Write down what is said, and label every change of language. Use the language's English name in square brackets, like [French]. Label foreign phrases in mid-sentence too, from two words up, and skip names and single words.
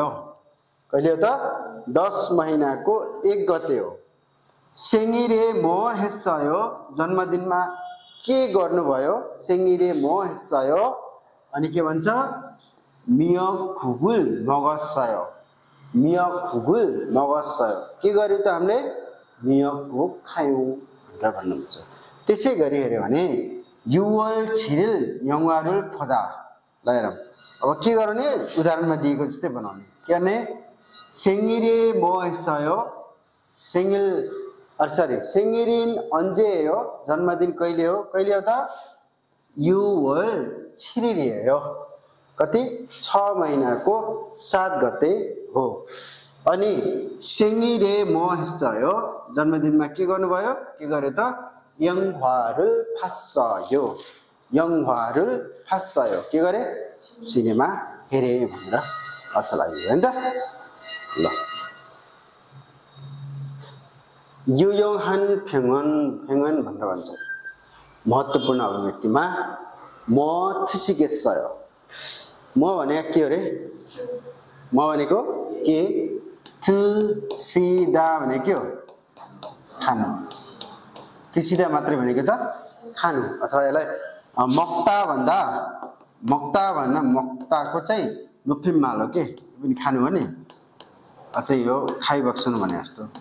[Nepali] कहिले हो त 10 महिनाको 1 गते हो. [Korean] 생일에 뭐 했어요? [Nepali] जन्मदिनमा के गर्नुभयो? [Korean] 생일에 뭐 했어요? [Nepali] अनि के भन्छ [Korean] मियक국을 먹었어요. मियक국을 먹었어요. [Nepali] के गर्यो त हामीले मियक국 खायौं भनेर भन्नुहुन्छ. त्यसै गरी हेर्यो भने [Korean] 6월 7일 영화를 보다. [Nepali] ल हेरौँ. अब के गर्ने उदाहरणमा दिएको जस्तै बनाउने. के गर्ने [Korean] 생일에 뭐 했어요? 생일인 언제예요? [Nepali] जन्मदिन कहिले हो? कहिले हो त [Korean] 6월 7일이에요. [Nepali] कति 6 महिनाको 7 गते हो. [Korean] अनि 생일에 뭐 했어요? [Nepali] जन्मदिनमा के गर्नुभयो? के गर्यो त [Korean] 영화를 봤어요. 영화를 봤어요. [Nepali] के गरे सिनेमा हेरे भनेर अर्थ लाग्यो हैन त ल [Korean] 유용한 병은 [Nepali] भनेर भन्छ महत्त्वपूर्ण अभिव्यक्तिमा [Korean] म 드시겠어요. [Nepali] म भने के हो रे म भनेको के 드시다 भने के हो खानु 드시다 मात्रै भनेको त खानु अथवा यसलाई मक्ता भन्न मक्ताको चाहिँ नुफिमाल हो के पनि खानु भने अझै यो खाइबक्सनु भने जस्तो